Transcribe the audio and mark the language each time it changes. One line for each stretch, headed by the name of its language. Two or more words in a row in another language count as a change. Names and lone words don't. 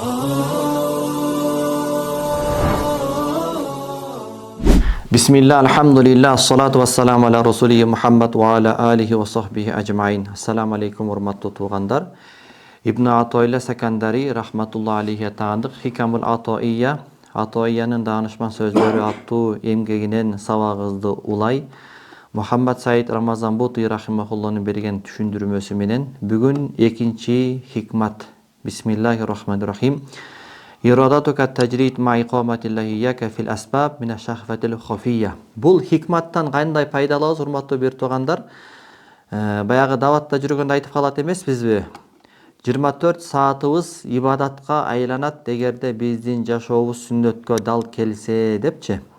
Arabic: بسم الله، الحمد لله، والصلاة والسلام على رسوله محمد وعلى آله وصحبه أجمعين. السلام عليكم,
Kyrgyz: урматтуу туугандар. Ибн Атоилла Сакандари
Arabic: رحمة الله عليه
Kyrgyz: таандык Хикамул Атоия, Атоиянын даанышман сөздөрү аттуу эмгегинен сабагыбызды улай Мухаммад Саид Рамазанбути рахимахулланын берген түшүндүрмөсү менен бүгүн экинчи хикмат.
Arabic: بسم الله الرحمن الرحيم. إرادتك التجريد مع إقامة الله إياك في الأسباب من الشهوة الخفية.
Kyrgyz: Бул хикматтан кандай пайдалабыз, урматтуу бир туугандар? Баягы даватта жүргөндө айтып калат эмеспизби? 24 саатыбыз ибадатка айланат эгерде биздин жашообуз сүннөткө дал келсе депчи.